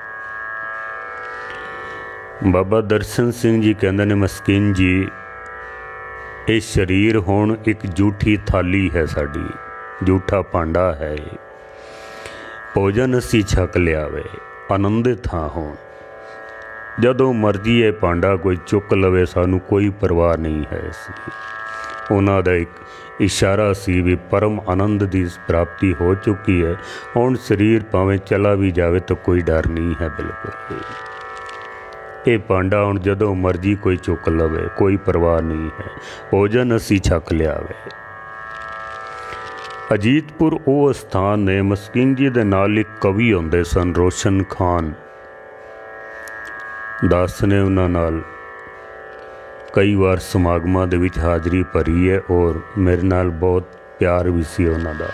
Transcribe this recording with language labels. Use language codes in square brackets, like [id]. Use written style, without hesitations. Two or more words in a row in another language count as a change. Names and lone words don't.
[pa] ਬਾਬਾ ਦਰਸ਼ਨ ਸਿੰਘ ਜੀ ਕਹਿੰਦੇ ਨੇ ਮਸਕੀਨ ਜੀ ਯੇ ਸਰੀਰ ਹੁਣ ਇੱਕ ਝੂਠੀ ਥਾਲੀ ਹੈ, ਸਾਡੀ ਝੂਠਾ ਭਾਂਡਾ ਹੈ। ਭੋਜਨ ਅਸੀਂ ਛਕ ਲਿਆ ਵੇ, ਆਨੰਦਿਤ ਹਾਂ ਹੁਣ, ਜਦੋਂ ਮਰਜ਼ੀ ਯੇ ਭਾਂਡਾ ਕੋਈ ਚੁੱਕ ਲਵੇ, ਸਾਨੂੰ ਕੋਈ ਪਰਵਾਹ ਨਹੀਂ ਹੈ ਇਸਕੀ। ਉਹਨਾਂ ਦਾ ਇੱਕ ਇਸ਼ਾਰਾ ਸੀ ਭੀ ਪਰਮ ਆਨੰਦ ਕੀ ਪ੍ਰਾਪਤੀ ਹੋ ਚੁੱਕੀ ਹੈ, ਹੁਣ ਸਰੀਰ ਭਾਵੇਂ ਚਲਾ ਭੀ ਜਾਏ ਤੋ ਕੋਈ ਡਰ ਨਹੀਂ ਹੈ। ਬਿਲਕੁਲ ਯੇ ਭਾਂਡਾ ਹੁਣ ਜਦੋਂ ਮਰਜ਼ੀ ਕੋਈ ਚੁੱਕ ਲਵੇ, ਕੋਈ ਪਰਵਾਹ ਨਹੀਂ ਹੈ, ਭੋਜਨ ਅਸੀਂ ਛਕ ਲਿਆ ਵੇ। ਅਜੀਤਪੁਰ ਵੋ ਸਥਾਨ ਨੇ, ਮਸਕੀਨ ਜੀ ਦੇ ਨਾਲ ਇੱਕ ਕਵੀ ਹੁੰਦੇ ਸਨ ਰੋਸ਼ਨ ਖ਼ਾਨ ਦਾਸ ਨੇ, ਉਨ੍ਹਾਂ ਨਾਲ ਕਈ ਬਾਰ ਸਮਾਗਮਾਂ ਦੇ ਵਿੱਚ ਹਾਜ਼ਰੀ ਭਰੀ ਹੈ ਔਰ ਮੇਰੇ ਨਾਲ ਬਹੁਤ ਪਿਆਰ ਭੀ ਸੀ ਉਨ੍ਹਾਂ ਦਾ।